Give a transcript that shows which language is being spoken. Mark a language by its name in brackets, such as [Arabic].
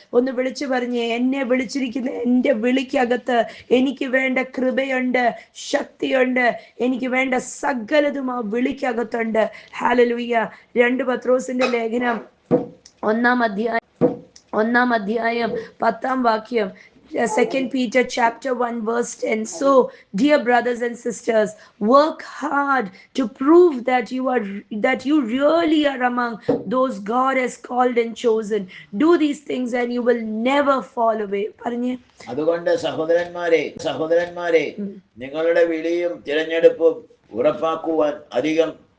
[Malayalam] ഒന്ന് വിളിച്ചു പറഞ്ഞേ, എന്നെ വിളിച്ചിരിക്കുന്ന എൻ്റെ വിളിക്കകത്ത് എനിക്ക് വേണ്ട കൃപയുണ്ട്, ശക്തിയുണ്ട്, എനിക്ക് വേണ്ട സകലതും ആ വിളിക്കകത്തുണ്ട്. ഹല്ലേലൂയ. 2 പത്രോസിന്റെ ലേഖനം 1-ാം അധ്യായം 10-ാം വാക്യം, [English] 2 Peter chapter 1 verse 10. So, dear brothers and sisters, work hard to prove that you really are among those God has called and chosen. Do these things and you will never fall away. [Malayalam] പറഞ്ഞേ, അതുകൊണ്ട് സഹോദരന്മാരെ നിങ്ങളുടെ വിളിയും തിരഞ്ഞെടുപ്പും ഉറപ്പാക്കുവാൻ അധികം